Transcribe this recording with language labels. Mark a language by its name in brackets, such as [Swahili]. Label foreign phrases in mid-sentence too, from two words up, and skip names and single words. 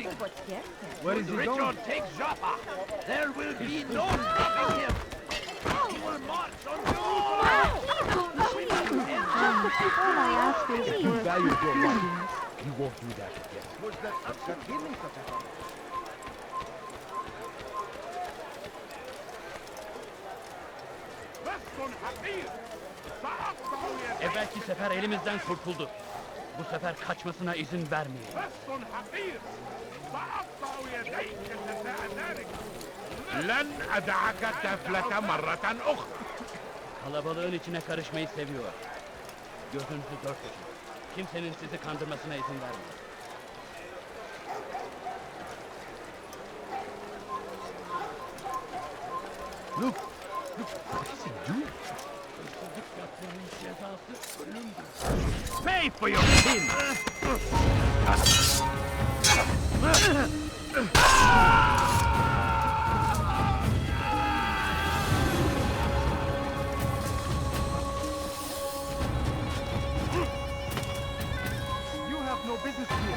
[English] Where is he Richard going? takes Jaffa. There will be no stopping him. He will march on Jerusalem. All I ask is If you value your life, you won't do that again. Was that upset feeling [Turkish] Evvelki sefer elimizden kurtuldu. Bu sefer kaçmasına izin vermeyelim. [Arabic] لن أدعك تفلت مرة أخرى. [Turkish] Kalabalığın içine karışmayı seviyor. Gözünüzü dört açın. Kimsenin sizi kandırmasına izin vermeyin. [English] Look, what is he doing? [Turkish] Hırsızlık yapmanın cezası ölümdür. [English] Pay for your sin! You have no business here.